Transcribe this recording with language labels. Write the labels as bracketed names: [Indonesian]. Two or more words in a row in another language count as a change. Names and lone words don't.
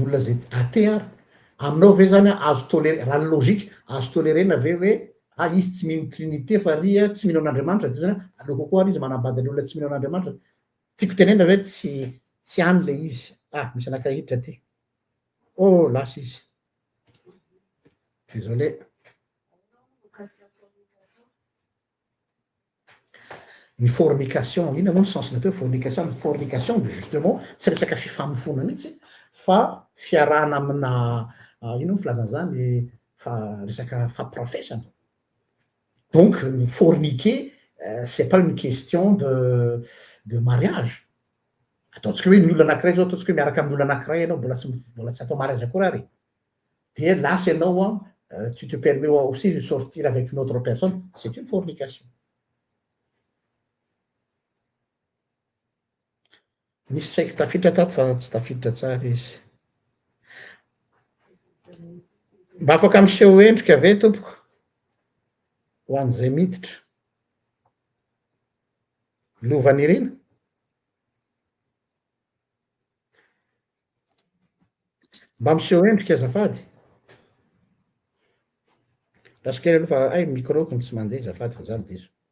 [Malagasy] olona zay aty ary aminao ve zany azo tolere raha ny lôzika azo tolerena ve hoe izy tsy mino trinité fa ria tsy mino an'Andriamanitra de zany aleoko koa ary izy manambady ny olona tsy mino an'Andriamanitra tiako tenena hoe tsy any le izy misy anankiray hiditra ty lasa izy désolé. Ny fornication ina moa ny sens natao fornication ny fornication de justement tsy resaka fifamofona mihitsy fa fiarahana amina ino ny filazan'zany fa resaka fampirafesana donc ny forniquer [French] c'est pas une question de mariage [Malagasy] ataontsika hoe ny olona anankiray zao ataontsika hoe miaraka amin'ny olona anankiray ianao mbola tsy atao mariage akory ary de lasa ianao [French] tu te permets aussi de sortir avec une autre personne c'est une fornication. [Malagasy] Misy tsaiky tafiditra tato fa tsy tafiditra tsara izy mba afaka miseho endrika ave tompoko ho an'izay miditra lovany irina mba miseho endrika azafady lasy kely aloha fa micro-ko ny tsy mandeha azafady fa zany diso.